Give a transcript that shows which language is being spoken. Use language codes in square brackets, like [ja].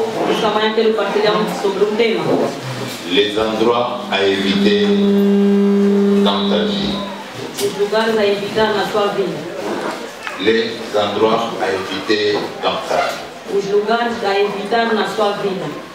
[pt] Esta manhã quero partilhar sobre um tema. [fr] Les endroits à éviter dans ta vie. [pt] Os lugares a evitar na sua vida. [fr] Les endroits à éviter dans ta vie. [pt] Os lugares a evitar na sua vida.